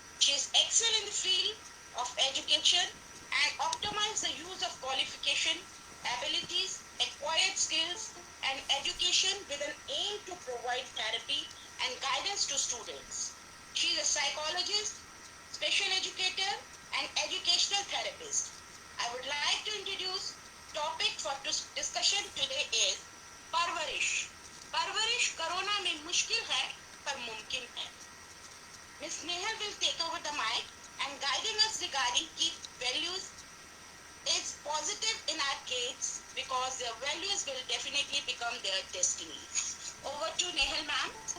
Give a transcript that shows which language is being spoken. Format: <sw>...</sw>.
<en>She is excellent in the field of education and optimize the use of qualification, abilities, acquired skills, and education with an aim to provide therapy and guidance to students. She is a psychologist, special educator, and educational therapist. I would like to introduce topic for discussion today is parvarish.</en> <hi>परवरिश corona में मुश्किल है पर मुमकिन है.</hi> <en>Ms. Nehal will take over the mic and guiding us regarding key values is positive in our kids because their values will definitely become their destiny. Over to Nehal ma'am.</en>